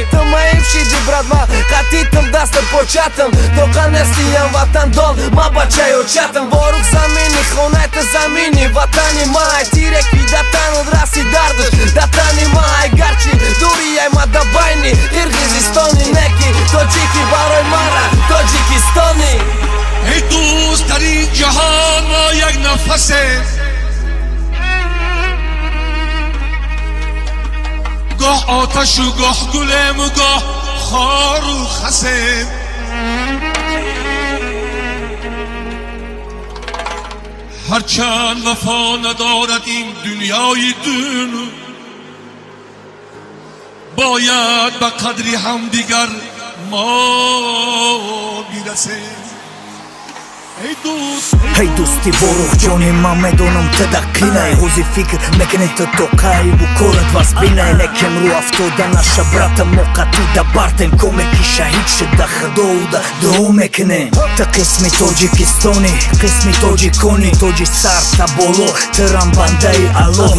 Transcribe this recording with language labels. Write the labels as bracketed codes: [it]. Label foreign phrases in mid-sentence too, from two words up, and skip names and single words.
[tg] ту маиб шиди брат, ма қатитм дасту початм, то қанестиям ватандон ма бачаё чатм. воруғ замини хонай ту замини ватани май, тире ки датану раси дардуш датани май. гарчи дурияй ма да байни Қирғизистони, неки тоҷики барои мара Тоҷикистони. [fa] ای دوست در این جهان ما یک نفسه، گاه آتش و گاه گلم و گاه خار و خسه. هرچند وفا ندارد این دنیای دون، باید به قدری هم دیگر ما میرسه. [tg] ай дӯстӣ воруғ ҷони ман медонам ты да қинай, ҳози фикр мекунӣ ты то қайбу корат вас бинай. лекин рӯ афтода наша брата мо қатӣ да бартем, коме ки шаҳид шуда худоуда дуо мекунем. ты қисми тоҷикистони, қисми тоҷикони, тоҷи сар та боло, тырам бандаи аллоҳи.